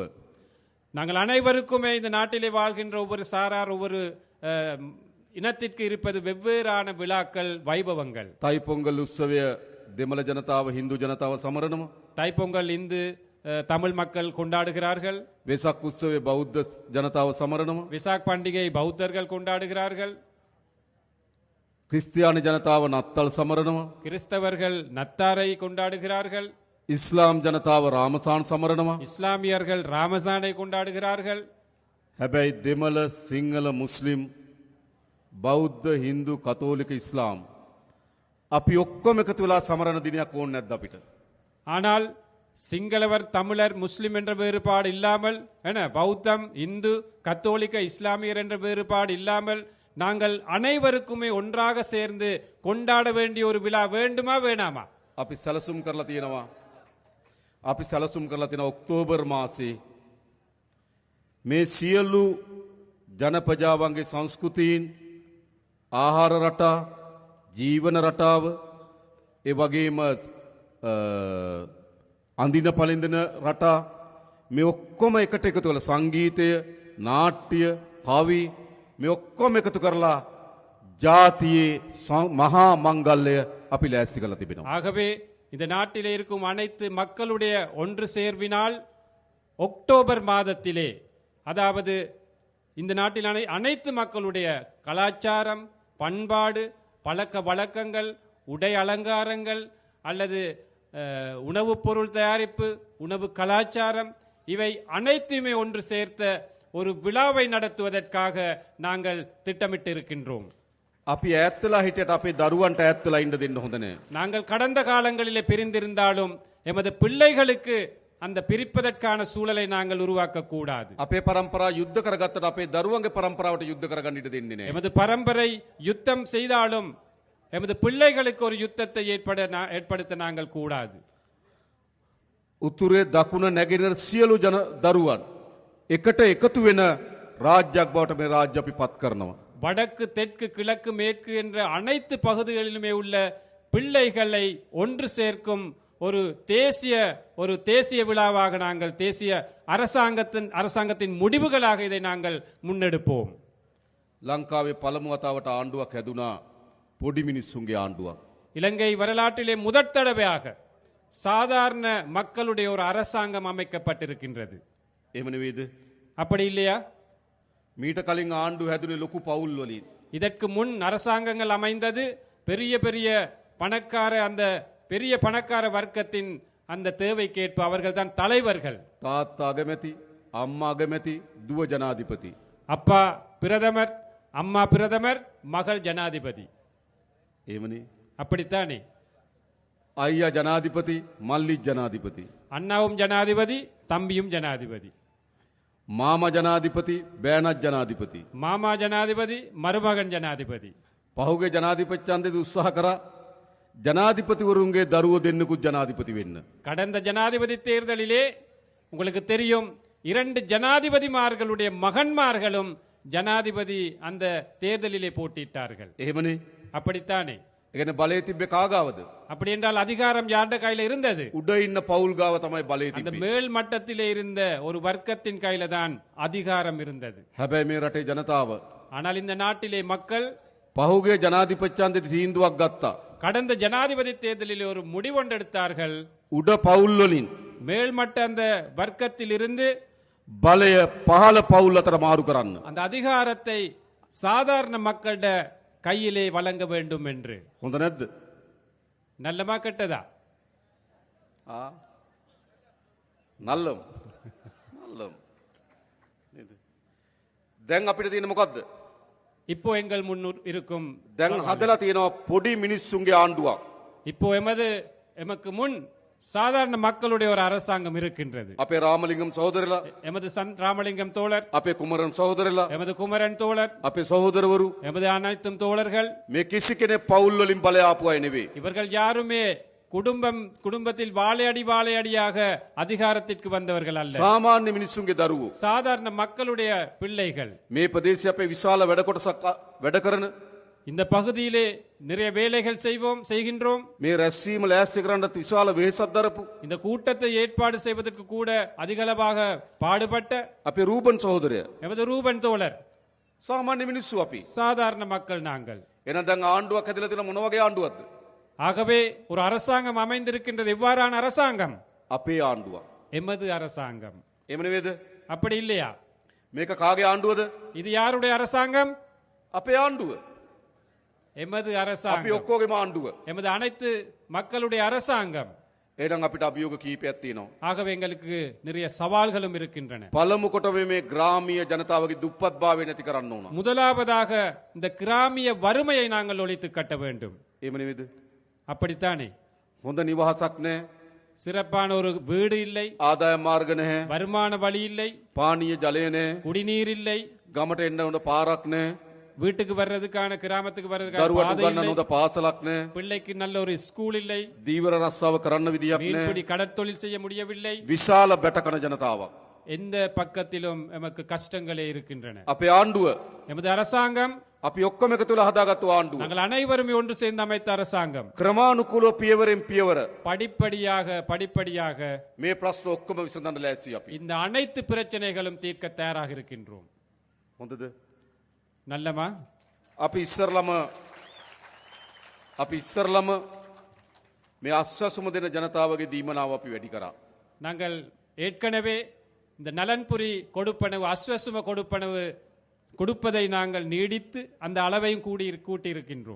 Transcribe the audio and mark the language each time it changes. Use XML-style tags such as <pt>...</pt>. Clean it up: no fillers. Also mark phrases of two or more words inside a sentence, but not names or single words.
<ta>நாங்கள் அனைவருக்குமே இந்த நாட்டிலே வாழ்கின்ற ஒவ்வொரு சாரார் ஒவ்வொரு இனத்திற்கு இருப்பது வெவ்வேறான விழாக்கள், வைபவங்கள்.</ta> <si>තයිපොංගල් උත්සවය දෙමළ ජනතාව හින්දු ජනතාව සමරනවා.</si> <ta>தைப்பொங்கல் இந்து தமிழ் மக்கள் கொண்டாடுகிறார்கள்.</ta> <si>වෙසක් උත්සවය බෞද්ධ ජනතාව සමරනවා.</si> <ta>விசாக் பண்டிகை பௌத்தர்கள் கொண்டாடுகிறார்கள்.</ta> <si>ක්‍රිස්තියානි ජනතාව නත්තල් සමරනවා.</si> <ta>கிறிஸ்தவர்கள் நத்தாரை கொண்டாடுகிறார்கள்.</ta> <si>ඉස්ලාම් ජනතාව රාමසාන් සමරනවා.</si> <ta>இஸ்லாமியர்கள் ராமசானை கொண்டாடுகிறார்கள்.</ta> <si>හැබැයි දෙමළ සිංහල මුස්ලිම් බෞද්ධ හින්දු කතෝලික ඉස්ලාම් අපි ඔක්කොම එකතු වෙලා සමරන දිනයක් ඕනේ නැද්ද අපිට?</si> <ta>ஆனால் சிங்களவர், தமிழர், முஸ்லிம் என்ற வேறுபாடு இல்லாமல், பௌத்தம், இந்து, கத்தோலிக்க, இஸ்லாமியர் என்ற வேறுபாடு இல்லாமல் நாங்கள் அனைவருக்குமே ஒன்றாக சேர்ந்து கொண்டாட வேண்டிய ஒரு விழா வேண்டுமா வேணாமா?</ta> <si>අපි සැලසුම් කරලා තියෙනවා. අපි සැලසුම් කරලා තියෙන ඔක්තෝබර් මාසේ මේ සියලු ජනපජාවන්ගේ සංස්කෘතීන්, ආහාර රටා, ජීවන රටාව, ඒ වගේම අඳින පළඳින රටා, මේ ඔක්කොම එකට එකතු කරලා සංගීතය, නාට්‍ය, කවි මේ ඔක්කොම එකතු කරලා ජාතියේ මහා මංගල්‍යය අපි ලෑස්ති කරලා තිබෙනවා.</si> <ta>ஆகவே இந்த நாட்டிலே இருக்கும் அனைத்து மக்களுடைய ஒன்று சேர்வினால் அக்டோபர் மாதத்திலே, அதாவது இந்த நாட்டில் அனைத்து மக்களுடைய கலாச்சாரம், பண்பாடு, பழக்க வழக்கங்கள், உடை அலங்காரங்கள் அல்லது உணவுப் பொருள் தயாரிப்பு, உணவு கலாச்சாரம், இவை அனைத்துமே ஒன்று சேர்த்த ஒரு விழாவை நடத்துவதற்காக நாங்கள் திட்டமிட்டு இருக்கின்றோம்.</ta> <si>අපි ඈත්ලා හිටියට අපේ දරුවන්ට ඈත්ලා ඉන්න දෙන්න හොඳ නෑ.</si> <ta>நாங்கள் கடந்த காலங்களிலே பிரிந்திருந்தாலும் எமது பிள்ளைகளுக்கு அந்த பிரிப்பதற்கான சூழலை நாங்கள் உருவாக்க கூடாது.</ta> <si>අපේ පරම්පරාව යුද්ධ කරගත්තට අපේ දරුවන්ගේ පරම්පරාවට යුද්ධ කරගන්න ඉඩ දෙන්නේ නෑ.</si> <ta>எமது பரம்பரை யுத்தம் செய்தாலும் எமது பிள்ளைகளுக்கு ஒரு யுத்தத்தை ஏற்படுத்த நாங்கள் கூடாது.</ta> <si>උතුරේ දකුණ නැගෙනහිර සියලු දරුවන් එකට එකතු වෙන රාජ්‍යයක් බවට මේ රාජ්‍ය අපි පත් කරනවා.</si> <ta>வடக்கு, தெற்கு, கிழக்கு, மேற்கு என்ற அனைத்து பகுதிகளிலுமே உள்ள பிள்ளைகளை ஒன்று சேர்க்கும் ஒரு தேசிய விழாவாக நாங்கள், தேசிய அரசாங்கத்தின் முடிவுகளாக இதை நாங்கள் முன்னெடுப்போம்.</ta> <si>ලංකාවේ පළමු වතාවට ආණ්ඩුවක් හැදුනා පොඩි මිනිස්සුන්ගේ ආණ්ඩුවක්.</si> <ta>இலங்கை வரலாற்றிலே முதற் தடவையாக சாதாரண மக்களுடைய ஒரு அரசாங்கம் அமைக்கப்பட்டிருக்கின்றது.</ta> <si>එහෙම නෙවෙයිද?</si> <ta>அப்படி இல்லையா?</ta> <si>මීට කලින් ආණ්ඩු හැදුනේ ලොකු පවුල් වලින්.</si> <ta>இதற்கு முன் அரசாங்கங்கள் அமைந்தது பெரிய பெரிய பணக்கார வர்க்கத்தின் அந்த தேவைக்கேற்ப அவர்கள் தான் தலைவர்கள்.</ta> <si>තාත්තා අගමැති, අම්මා අගමැති, දුව ජනාධිපති.</si> <ta>அப்பா பிரதமர், அம்மா பிரதமர், மகள் ஜனாதிபதி.</ta> <si>එහෙමනේ.</si> <ta>அப்படித்தானே?</ta> <si>අයියා ජනාධිපති මල්ලි ජනාධිපති</si> <ta>அண்ணாவும் ஜனாதிபதி தம்பியும் ஜனாதிபதி</ta> <si>මාමා ජනාධිපති බෑනත් ජනාධිපති</si> <ta>மாமா ஜனாதிபதி மருமகன் ஜனாதிபதி</ta> <si>පහුගේ ජනාධිපති ඡන්දෙදි උත්සාහ කරා ජනාධිපතිවරුන්ගේ දරුවෝ දෙන්නෙකුත් ජනාධිපති වෙන්න.</si> <ta>கடந்த ஜனாதிபதி தேர்தலிலே உங்களுக்கு தெரியும் 2 ஜனாதிபதிமார்களுடைய மகன்மார்களும் ஜனாதிபதி அந்த தேர்தலிலே போட்டியிட்டார்கள்</ta> <si>එහෙමනේ.</si> <ta>அப்படித்தானே</ta> <si>ඒ කියන්නේ බලය තිබ්බේ කාගාවද?</si> <ta>அப்படி என்றால் அதிகாரம் யார்ட கையில இருந்தது</ta> <si>උඩ ඉන්න පවුල් ගාව තමයි බලය</si> <ta>அந்த</ta> <si>තිබ්බේ.</si> <ta>மேல் மட்டத்திலே இருந்த ஒரு வர்க்கத்தின் கையில தான் அதிகாரம் இருந்தது</ta> <si>හැබැයි මේ රටේ ජනතාව</si> <ta>ஆனால் இந்த நாட்டிலே மக்கள்</ta> <si>පහුගේ ජනාධිපති ඡන්දෙදි තීන්දුවක් ගත්තා.</si> <ta>கடந்த ஜனாதிபதி தேர்தலில் ஒரு முடிவொண்டெடுத்தார்கள்</ta> <si>උඩ පවුල් වලින්</si> <ta>மேல்மட்ட அந்த வர்க்கத்தில் இருந்து</ta> <si>බලය පහළ පවුල් අතර මාරු කරන්න.</si> <ta>அந்த அதிகாரத்தை சாதாரண மக்களிட கையிலே வழங்க வேண்டும் என்று</ta> <si>හොඳ නැද්ද?</si> <ta>நல்லமா கெட்டதா නල්ලම්.</ta> <si>නල්ලම්. නේද? දැන් අපිට තියෙන මොකද්ද?</si> <ta>இப்போ எங்கள் முன் இருக்கும்</ta> <si>දැන් හදලා තියෙනවා පොඩි මිනිස්සුන්ගේ ආණ්ඩුවක්.</si> <ta>இப்போ எமக்கு முன் சாதாரண மக்களுடைய ஒரு அரசாங்கம் இருக்கின்றது</ta> <si>අපේ රාමලිංගම් සහෝදරලා,</si> <ta>எமது ராமலிங்கம் தோழர்</ta> <si>අපේ කුමරන් සහෝදරලා,</si> <ta>எமது குமரன் தோழர்</ta> <si>අපේ සහෝදරවරු</si> <ta>எமது அனைத்தும் தோழர்கள்</ta> <si>මේ කිසි කෙනෙක් පවුල් වලින් බලය ආපු අය නෙවෙයි.</si> <ta>இவர்கள் யாருமே குடும்பத்தில் வாழையடியாக அதிகாரத்திற்கு வந்தவர்கள் அல்ல</ta> <si>සාමාන්‍ය මිනිස්සුන්ගේ දරුවෝ.</si> <ta>சாதாரண மக்களுடைய பிள்ளைகள்</ta> <si>මේ ප්‍රදේශයේ අපේ විශාල වැඩ කොටසක් වැඩ කරන</si> <ta>இந்த பகுதியிலே நிறைய வேலைகள் செய்கின்றோம்</ta> <si>මේ රැස්වීම ලෑස්ති කරන්නත් විශාල වෙහෙසක් දරපු</si> <ta>இந்த கூட்டத்தை ஏற்பாடு செய்வதற்கு கூட அதிகளவாக பாடுபட்ட</ta> <si>අපේ රූපන් සහෝදරය</si> <ta>எமது ரூபன் தோழர்</ta> <si>සාමාන්‍ය මිනිස්සු අපි.</si> <ta>சாதாரண மக்கள் நாங்கள்</ta> <si>එහෙනම් දැන් ආණ්ඩුවක් හැදලා තියෙන මොන වගේ ආණ්ඩුවක්ද?</si> <ta>ஆகவே ஒரு அரசாங்கம் அமைந்திருக்கின்றது எவ்வாறான அரசாங்கம்</ta> <si>අපේ ආණ්ඩුවක්.</si> <ta>எமது அரசாங்கம்</ta> <si>එහෙම නෙවෙයිද?</si> <ta>அப்படி இல்லையா</ta> <si>මේක කාගේ ආණ්ඩුවද?</si> <ta>இது யாருடைய அரசாங்கம்</ta> <si>අපේ ආණ්ඩුව.</si> <ta>எமது</ta> <si>අපි</si> <ta>அரசாங்கம்</ta> <si>ඔක්කොගේම ආණ්ඩුව.</si> <ta>எமது அனைத்து மக்களுடைய அரசாங்கம்</ta> <si>එහෙනම් අපිට අභියෝග කීපයක් තියෙනවා.</si> <ta>ஆகவே எங்களுக்கு நிறைய சவால்களும் இருக்கின்றன</ta> <si>පළමු කොටම මේ ග්‍රාමීය ජනතාවගේ දුප්පත්භාවය නැති කරන්න ඕන.</si> <ta>முதலாவதாக இந்த கிராமிய வறுமையை நாங்கள் ஒழித்து கட்ட வேண்டும்</ta> <si>එහෙම නෙවෙයිද?</si> <ta>அப்படித்தானே</ta> <si>හොඳ නිවහසක් නැහැ.</si> <ta>சிறப்பான ஒரு வீடு இல்லை</ta> <si>ආදාය මාර්ග නැහැ.</si> <ta>வருமான வழி இல்லை</ta> <si>පානීය ජලය නැහැ.</si> <ta>குடிநீர் இல்லை</ta> <si>ගමට එන්න හොඳ පාරක් නැහැ.</si> <ta>வீட்டுக்கு வர்றதுக்கான கிராமத்துக்கு வர்றதுக்கான</ta> <si>දරුවට</si> <ta>பாதை</ta> <si>උගන්නන්න</si> <ta>இல்லை</ta> <si>හොඳ පාසලක් නැහැ.</si> <ta>பிள்ளைக்கு நல்ல ஒரு ஸ்கூல் இல்லை</ta> <si>දීවර රස්සාව කරන්න විදියක් නැහැ.</si> <ta>மீன்பிடி கடற்தொழில் செய்ய முடியவில்லை</ta> <si>විශාල බැටකන ජනතාවක්.</si> <ta>எந்த பக்கத்திலும் எமக்கு கஷ்டங்களே இருக்கின்றன</ta> <si>අපේ ආණ්ඩුව</si> <ta>எமது அரசாங்கம்</ta> <si>අපි ඔක්කොම එකතු වෙලා හදාගත්තු ආණ්ඩුව.</si> <ta>நாங்கள் அனைவருமே ஒன்று சேர்ந்து அமைத்த அரசாங்கம்</ta> <si>ක්‍රමානුකූලව පියවරෙන් පියවර</si> <ta>படிப்படியாக</ta> <si>මේ ප්‍රශ්න ඔක්කොම විසඳන්න ලෑස්ති අපි.</si> <ta>இந்த அனைத்து பிரச்சனைகளும் தீர்க்க தயாராக இருக்கின்றோம்</ta> <si>හොඳද?</si> <ta>நல்லமா</ta> <si>අපි ඉස්සරලම මේ අස්වැසුම දෙන ජනතාවගේ දීමනාව අපි වැඩි කරා.</si> <ta>நாங்கள் ஏற்கனவே இந்த நலன்புரி கொடுப்பனவு அஸ்வசும கொடுப்பனவு கொடுப்பதை நாங்கள் நீடித்து அந்த அளவையும் கூட்டியிருக்கின்றோம்</ta>